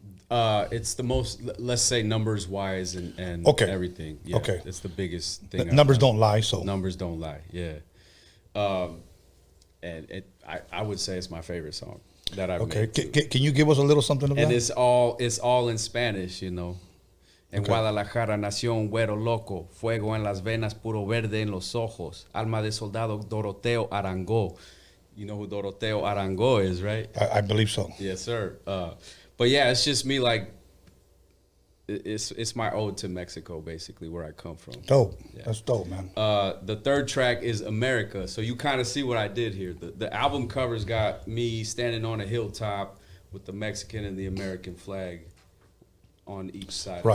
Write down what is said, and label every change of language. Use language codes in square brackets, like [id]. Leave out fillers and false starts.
[en] It's the most, let's say, numbers wise and everything. Yeah, okay. It's the biggest thing. Numbers don't lie, so. Numbers don't lie, yeah. And I would say it's my favorite song that I've made. Can you give us a little something of that? And it's all in Spanish, you know. [es] En Guadalajara nació un güero loco, fuego en las venas, puro verde en los ojos, alma de soldado Doroteo Arango. [en] You know who Doroteo Arango is, right? I believe so. Yes, sir. But yeah, it's just me, like, it's my ode to Mexico, basically, where I come from. Dope. Yeah. That's dope, man. The third track is America. So you kind of see what I did here. The album cover's got me standing on a hilltop with the Mexican and the American flag on each side.